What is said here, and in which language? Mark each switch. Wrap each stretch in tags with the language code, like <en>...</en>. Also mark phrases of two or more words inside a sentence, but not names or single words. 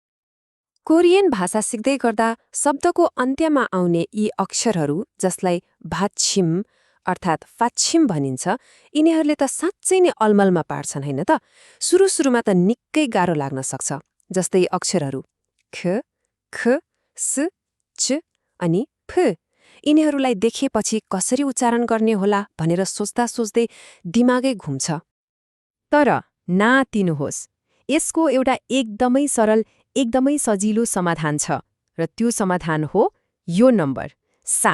<ne>कोरियन भाषा सिक्दै गर्दा शब्दको अन्त्यमा आउने यी अक्षरहरू जसलाई भाछिम अर्थात् फाछिम भनिन्छ, यिनीहरूले त साँच्चै नै अलमलमा पार्छन् हैन त। सुरुमा त निकै गाह्रो लाग्न सक्छ, जस्तै अक्षरहरू ख, ख, स, च अनि फ। यिनीहरूलाई देखेपछि कसरी उच्चारण गर्ने होला भनेर सोच्दा सोच्दै दिमागै घुम्छ। तर नातिनुहोस्, यसको एउटा एकदमै सरल, एकदमै सजिलो समाधान छ र त्यो समाधान हो यो नम्बर 7।</ne>